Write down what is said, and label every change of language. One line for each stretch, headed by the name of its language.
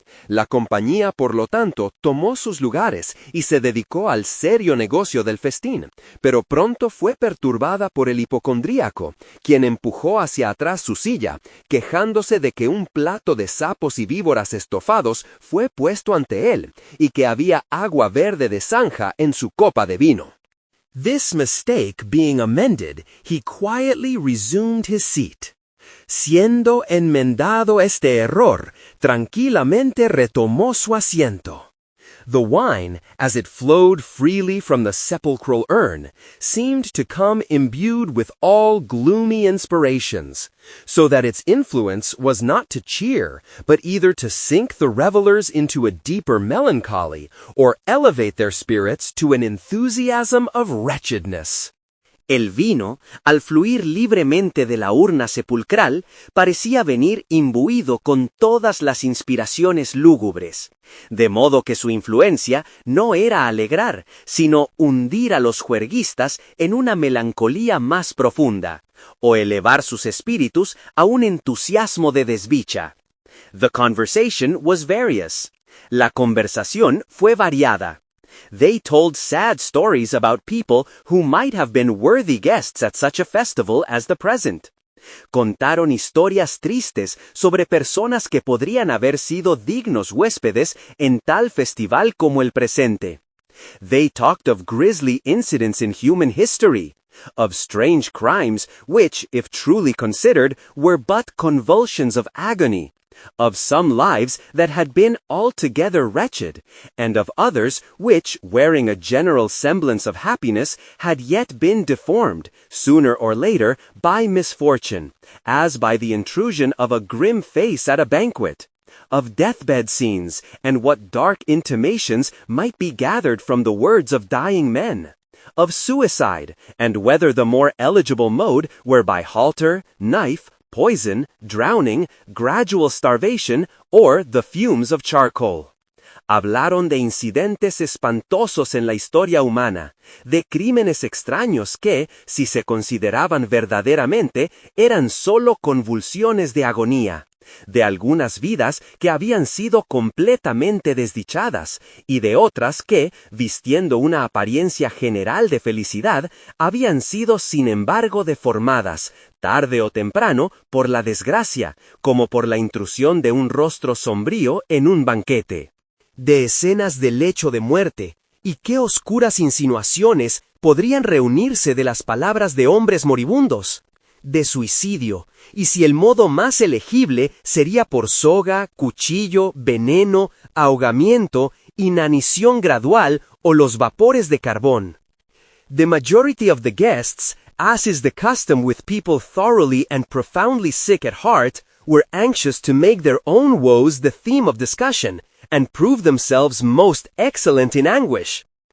Spanish: La compañía, por lo tanto, tomó sus lugares y se dedicó al serio negocio del festín, pero pronto fue perturbada por el hipocondríaco, quien empujó hacia atrás su silla, quejándose de que un plato de sapos y víboras estofados fue puesto ante él, y que había agua verde de zanja en su copa de vino.
English: This mistake being amended, he quietly resumed his seat.
Spanish: Siendo enmendado este error, tranquilamente retomó su asiento.
English: The wine, as it flowed freely from the sepulchral urn, seemed to come imbued with all gloomy inspirations, so that its influence was not to cheer, but either to sink the revelers into a deeper melancholy, or elevate their spirits to an enthusiasm of wretchedness.
Spanish: El vino, al fluir libremente de la urna sepulcral, parecía venir imbuido con todas las inspiraciones lúgubres, de modo que su influencia no era alegrar, sino hundir a los juerguistas en una melancolía más profunda, o elevar sus espíritus a un entusiasmo de desdicha.
English: The conversation was various.
Spanish: La conversación fue variada.
English: They told sad stories about people who might have been worthy guests at such a festival as the present.
Spanish: Contaron historias tristes sobre personas que podrían haber sido dignos huéspedes en tal festival como el presente.
English: They talked of grisly incidents in human history. of strange crimes which, if truly considered, were but convulsions of agony, of some lives that had been altogether wretched, and of others which, wearing a general semblance of happiness, had yet been deformed, sooner or later, by misfortune, as by the intrusion of a grim face at a banquet, of deathbed scenes, and what dark intimations might be gathered from the words of dying men, of suicide, and whether the more eligible mode were by halter, knife, poison, drowning, gradual starvation, or the fumes of charcoal.
Spanish: Hablaron de incidentes espantosos en la historia humana, de crímenes extraños que, si se consideraban verdaderamente, eran solo convulsiones de agonía, de algunas vidas que habían sido completamente desdichadas, y de otras que, vistiendo una apariencia general de felicidad, habían sido sin embargo deformadas, tarde o temprano, por la desgracia, como por la intrusión de un rostro sombrío en un banquete. De escenas de lecho de muerte, y qué oscuras insinuaciones podrían reunirse de las palabras de hombres moribundos. De suicidio, y si el modo más elegible sería por soga, cuchillo, veneno, ahogamiento, inanición gradual o los vapores de carbón.
English: The majority of the guests, as is the custom with people thoroughly and profoundly sick at heart, were anxious to make their own woes the theme of discussion, and prove themselves most excellent in anguish.